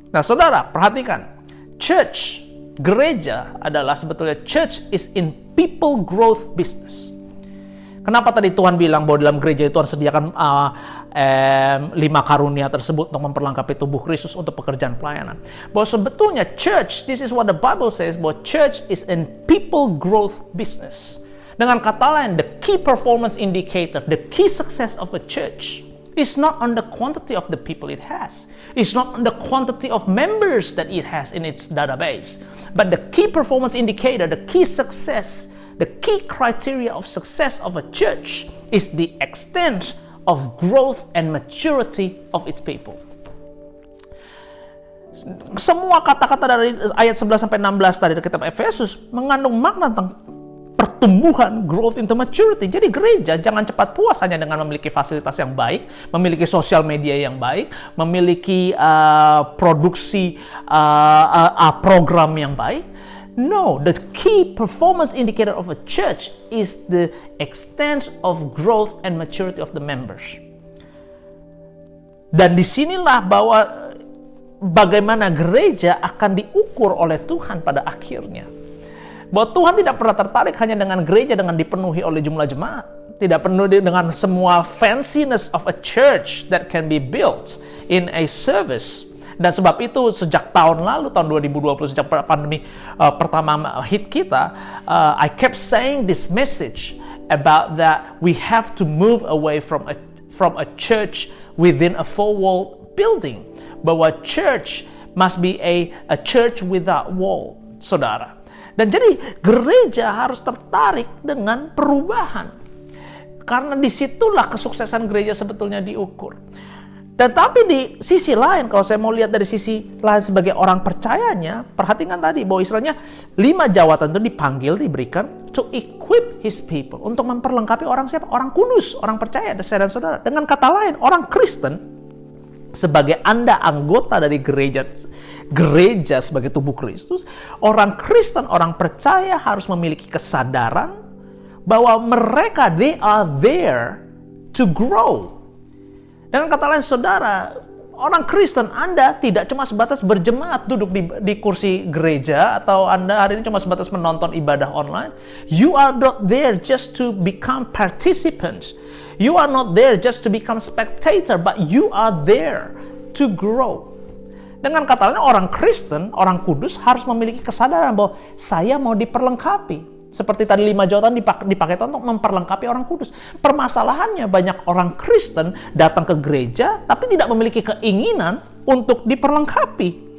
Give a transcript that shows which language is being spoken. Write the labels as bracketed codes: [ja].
[id] Nah, saudara, perhatikan. [en] Church, [id] gereja adalah sebetulnya [en] church is in people growth business. [id] Kenapa tadi Tuhan bilang bahwa dalam gereja itu Tuhan sediakan 5 karunia tersebut untuk memperlengkapi tubuh Kristus untuk pekerjaan pelayanan? Bahwa sebetulnya [en] church, this is what the Bible says, bahwa church is in people growth business. [id] Dengan kata lain, [en] the key performance indicator, the key success of a church is not on the quantity of the people it has. It's not on the quantity of members that it has in its database. But the key performance indicator, the key success, the key criteria of success of a church is the extent of growth and maturity of its people. [id] Semua kata-kata dari ayat 11 sampai 16 tadi dari kitab Efesus mengandung makna tentang pertumbuhan, [en] growth into maturity. [id] Jadi gereja jangan cepat puas hanya dengan memiliki fasilitas yang baik, memiliki sosial media yang baik, memiliki produksi program yang baik. [en] No, the key performance indicator of a church is the extent of growth and maturity of the members. [id] Dan disinilah bahwa bagaimana gereja akan diukur oleh Tuhan pada akhirnya. Bahwa Tuhan tidak pernah tertarik hanya dengan gereja dengan dipenuhi oleh jumlah jemaat. Tidak penuh dengan semua [en] fanciness of a church that can be built in a service. [id] Dan sebab itu sejak tahun lalu, tahun 2020, sejak pandemi pertama hit kita, [en] I kept saying this message about that we have to move away from a church within a four-wall building. Bahwa church must be a church without wall, saudara. [id] Dan jadi gereja harus tertarik dengan perubahan. Karena disitulah kesuksesan gereja sebetulnya diukur. Dan tapi di sisi lain, kalau saya mau lihat dari sisi lain sebagai orang percayanya, perhatikan tadi bahwa istilahnya 5 jawatan itu dipanggil, diberikan [en] to equip his people, [id] untuk memperlengkapi orang siapa? Orang kudus, orang percaya, dan saudara. Dengan kata lain, orang Kristen sebagai Anda anggota dari gereja sebagai tubuh Kristus, orang Kristen, orang percaya harus memiliki kesadaran bahwa mereka, [en] they are there to grow. [id] Dengan kata lain, saudara, orang Kristen, Anda tidak cuma sebatas berjemaat duduk di kursi gereja, atau Anda hari ini cuma sebatas menonton ibadah online. [en] You are not there just to become participants. You are not there just to become spectator, but you are there to grow. [id] Dengan kata lain, orang Kristen, orang kudus harus memiliki kesadaran bahwa saya mau diperlengkapi. Seperti tadi 5 jawatan dipakai untuk memperlengkapi orang kudus. Permasalahannya banyak orang Kristen datang ke gereja tapi tidak memiliki keinginan untuk diperlengkapi.